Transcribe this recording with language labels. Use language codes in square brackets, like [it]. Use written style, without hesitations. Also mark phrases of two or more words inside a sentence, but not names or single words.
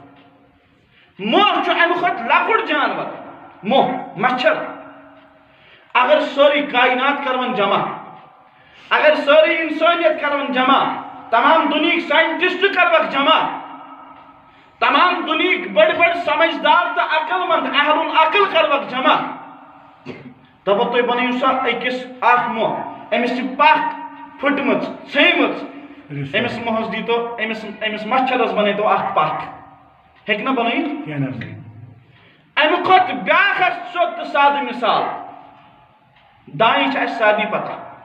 [ks] موہ چھُ امہِ کھۄتہٕ لۄکُٹ جانور موہ مچھر اگر سٲرٕے کائنات کرون جمع اگر سٲرٕے انسٲنیت کرون جمع تمام دُنہِکۍ ساینٹسٹ کروکھ جمع تمام دُنہِکۍ بڑی بڑی سمجھدار تہٕ عقل مند [ar] اہل العقل [ks] کروکھ جمع دپو تُہۍ بنٲیِو سا أکِس اکھ موہ أمِس چھِ پکھ پھٕٹمٕژ ژھیٚنمٕژ أمِس موہس دیٖتو أمِس مچھرس بنٲیتو اکھ پکھ ہیٚکہِ نا بنٲیِتھ امہِ کھۄتہٕ بیٛاکھ اکھ سیوٚد تہٕ سادٕ مثال دانہِ چھِ اَسہِ سارنٕے پتہ